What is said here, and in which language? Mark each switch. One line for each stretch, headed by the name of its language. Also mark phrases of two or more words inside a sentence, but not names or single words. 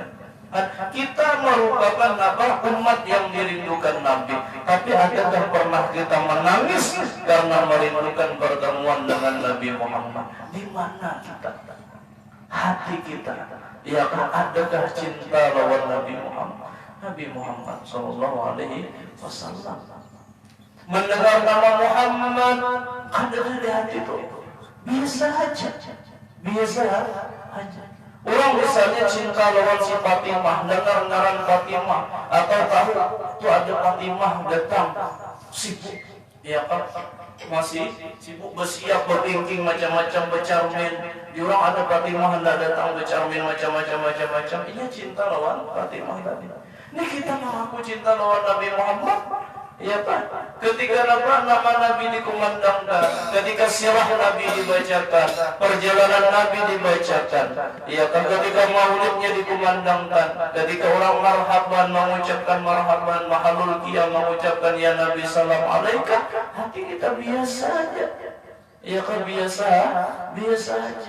Indonesian: Kita merupakan umat yang dirindukan Nabi. Tapi adakah pernah kita menangis karena merindukan pertemuan dengan Nabi Muhammad? Di mana kita? Hati kita, ya kan, adakah cinta lawan Nabi Muhammad
Arabic: sallallahu alaihi wasallam?
Indonesian: Mendengar nama Muhammad ada di hati itu biasa aja. Orang misalnya cinta lawan si Fatimah, dengar ngaran Fatimah, atau tahu itu ada Fatimah datang, sibuk, ya kan, masih sibuk bersiap berpingking macam-macam bercermin. Di orang ada Fatimah hendak datang bercermin macam-macam. Ini cinta lawan Fatimah tadi. Ini kita mengaku cinta lawan Nabi Muhammad, ya Pak. Ketika nama Nabi dikumandangkan, ketika sirah Nabi dibacakan, perjalanan Nabi dibacakan, ya kan, ketika maulidnya dikumandangkan, ketika orang marhaban mengucapkan marhaban, mahalul qiyam mengucapkan
Arabic: ya Nabi salam alaika,
Indonesian: hati kita biasa aja, ya kan, biasa aja.